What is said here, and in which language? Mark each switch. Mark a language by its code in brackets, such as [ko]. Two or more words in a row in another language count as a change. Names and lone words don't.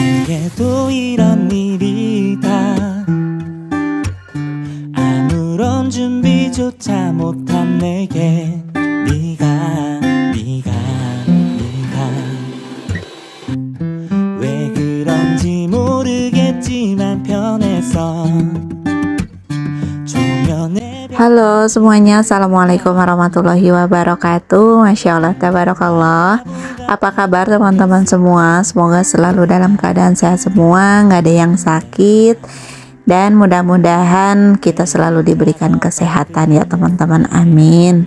[ko] 내게도 이런 일이 다 아무런 준비조차 못한 내게 네가 왜 그런지 모르겠지만 편해서 [id] Halo semuanya, [ar] السلام عليكم ورحمة الله وبركاته. ما شاء الله، تبارك الله. [id] Apa kabar teman-teman semua? Semoga selalu dalam keadaan sehat semua, nggak ada yang sakit, dan mudah-mudahan kita selalu diberikan kesehatan ya teman-teman, amin.